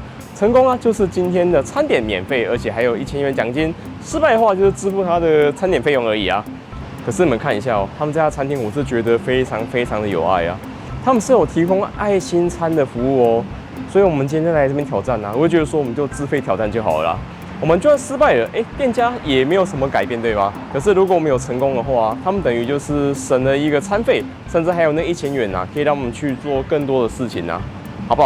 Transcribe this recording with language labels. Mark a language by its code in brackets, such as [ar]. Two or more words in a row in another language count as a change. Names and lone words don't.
[zh] 成功啊，就是今天的餐點免費，而且還有1000元獎金；失敗的話，就是支付他的餐點費用而已啊。可是你們看一下哦，他們這家餐廳我是覺得非常非常的有愛啊，他們是有提供愛心餐的服務哦。所以我們今天來這邊挑戰啊，我會覺得說我們就自費挑戰就好了啦。我們就算失敗了，店家也沒有什麼改變，對吧？可是如果我們有成功的話，他們等於就是省了一個餐費，甚至還有那1000元啊，可以讓我們去做更多的事情啊，好不好？